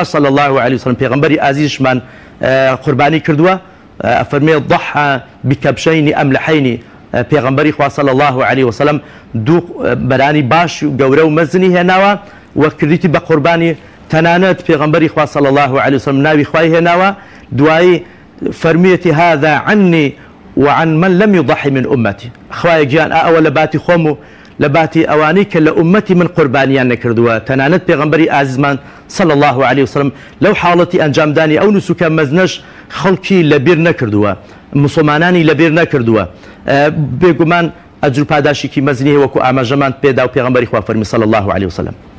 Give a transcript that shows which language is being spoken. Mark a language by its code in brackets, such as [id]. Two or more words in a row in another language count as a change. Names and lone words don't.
[ar] صلی الله علیه وسلم [ckb] پێغەمبەری ئازیزشمان قوربانی کردووە ئەفەرمێ [ar] ضحى بکەبشەین ئەملەحەین [ckb] پێغەمبەری خوا [ar] صلی الله علیه وسلم [ckb] دوو بەرانی باش و گەورە و مەزنی هێناوە وە کردیتی بە قوربانی تەنانەت پێغەمبەری خوا [ar] صلی الله علیه وسلم [ckb] ناوی خوای هێناوە دوایی فەرمیەتی [ar] هذا عني وعن من لم يضحي من أمتي [ckb] خوای گیان ئەوە لە باتی خۆم و لە باتی ئەوانەی کە لە ئومەتی من قوربانیان نەکردووە تەنانەت پێغەمبەری ئازیزمان [ar] صلی الله علیه وسلم [ckb] لەو حاڵەتی ئەنجامدانی ئەو نوسوکە مەزنەش خەڵکی لەبیر نەکردووە مسلمانانی لەبیر نەکردووە بێگومان ئەجر و پاداشێکی مەزنی هەیە وەکو ئاماژەمان پێدا و پێغەمبەری خوا فەرمی [ar] صلی الله علیه وسلم